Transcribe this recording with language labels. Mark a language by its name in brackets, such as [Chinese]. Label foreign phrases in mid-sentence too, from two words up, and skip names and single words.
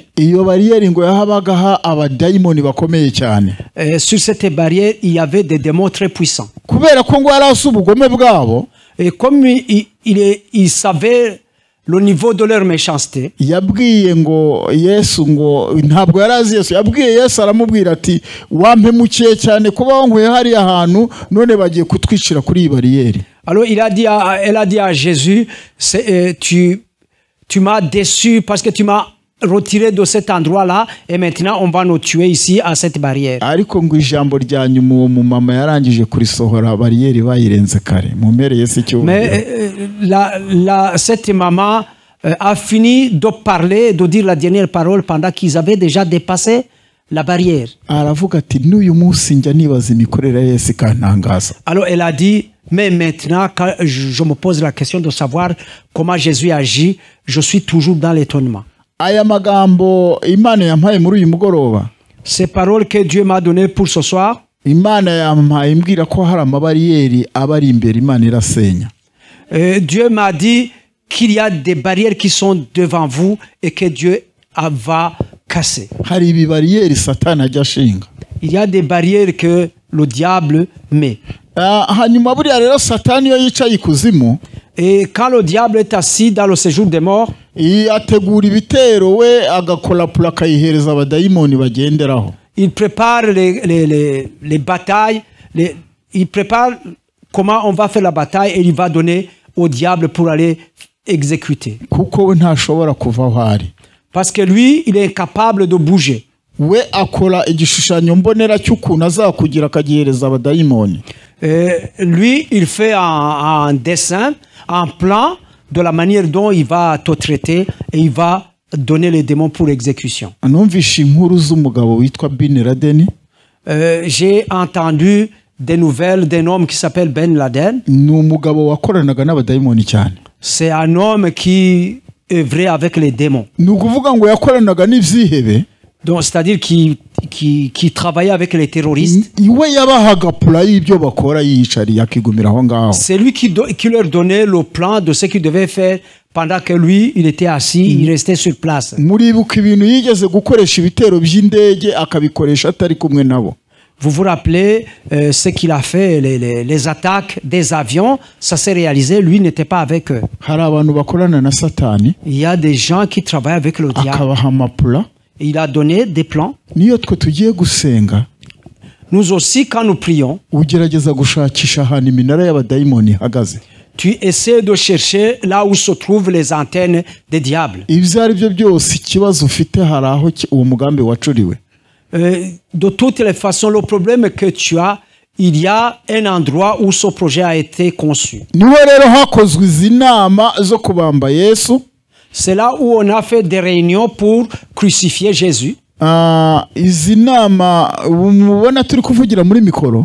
[Kinyarwanda] iyo bariyeri ngo yahabagaho abadayimoni bakomeye cyane. [French] Sur cette barrière, il y avait des démons très puissants. [Kinyarwanda] kubera ko ngo yari azi ubugome bwabo. [French] Et comme il savait le niveau de leur méchanceté, [Kinyarwanda] yabwiye ngo Yesu ngo ntabwo yari azi Yesu. yabwiye Yesu aramubwira ati wampemukiye cyane kuba wankuye hari ahantu none bagiye kutwicira kuri iyi bariyeri. [French] alors elle a dit à Jésus, tu m'as déçu parce que tu m'as retiré de cet endroit-là et maintenant on va nous tuer ici à cette barrière. [Kinyarwanda] ariko ngo ijambo rya nyuma uwo mumama yarangije kurisohora bariyeri bayirenze kare. mumereye se cyo. [French] Mais cette maman a fini de parler, de dire la dernière parole pendant qu'ils avaient déjà dépassé la barrière. [Kinyarwanda] aravuga ati n'uyu munsi njya nibaza imikorere ya Yesu ikantangaza. [French] Alors elle a dit, mais maintenant quand je me pose la question de savoir comment Jésus agit, je suis toujours dans l'étonnement. [Kinyarwanda] aya magambo Imana yampaye muri uyu mugoroba. [French] Ces paroles que Dieu m'a données pour ce soir, [Kinyarwanda] Imana yampaye imbwira ko hari amabariyeri abari imbere Imana irasenya. [French] Dieu m'a dit qu'il y a des barrières qui sont devant vous et que Dieu va casser. [Kinyarwanda] hari ibibariyeri Satani ajya ashinga. [French] Il y a des barrières que le diable met. [Kinyarwanda] hanyuma buriya rero Satani iyo yicaye ikuzimu. [French] Et quand le diable est assis dans le séjour des morts, [Kinyarwanda] ategura ibitero we agakolapura akayihereza abadayimoni bagenderaho. [French] il prépare les batailles, il prépare comment on va faire la bataille et il va donner au diable pour aller exécuter. [Kinyarwanda] kuko we ntashobora kuva aho ari. [French] Parce que lui, il est incapable de bouger. [Kinyarwanda] we akora igishushanyo mbonera cy'ukuntu azakugira akagihereza abadayimoni. [French] Lui, il fait un dessin, un plan de la manière dont il va te traiter et il va donné les démons pour exécution. [Kinyarwanda] numvishe inkuru z'umugabo witwa Bin Laden. [French] J'ai entendu des nouvelles d'un homme qui s'appelle Ben Laden. [Kinyarwanda] Ni umugabo wakoranaga n'abadayimoni cyane. [French] C'est un homme qui œuvrait avec les démons. [Kinyarwanda] Ni ukuvuga ngo yakoranaga n'ibyihebe. [French] Donc, c'est-à-dire qui travaillait avec les terroristes. [Kinyarwanda] Iwe yabahaga pula y'ibyo bakora yiyicariye akigumira aho ngaho. [French] C'est lui qui leur donnait le plan de ce qu'il devait faire pendant que lui, il était assis, il restait sur place. [Kinyarwanda] Muribuka ibintu yigeze gukoresha ibitero by'indege akabikoresha atari kumwe nabo. [French] Vous vous rappelez ce qu'il a fait, les attaques des avions, ça s'est réalisé, lui n'était pas avec eux. [Kinyarwanda] Hari abantu bakorana na Satani. [French] Il y a des gens qui travaillent avec le diable. [Kinyarwanda] Akabaha amapula. [French] Il a donné des plans. [Kinyarwanda] Niyo twe tugiye gusenga. [French] Nous aussi, quand nous prions, [Kinyarwanda] ugerageza gushakisha ahantu iminara y'abadayimoni ihagaze. [French] Tu essaies de chercher là où se trouvent les antennes des diables. [Kinyarwanda] Ibyo ari byo byose ikibazo ufite hari aho uwo mugambi wacuriwe. [French] De toutes les façons, le problème que tu as, il y a un endroit où ce projet a été conçu. [Kinyarwanda] Niho rero hakozwe izi nama zo kubamba Yesu. [French] C'est là où on a fait des réunions pour crucifier Jésus. [Kinyarwanda] Izi nama mubona turi kuvugira muri mikoro.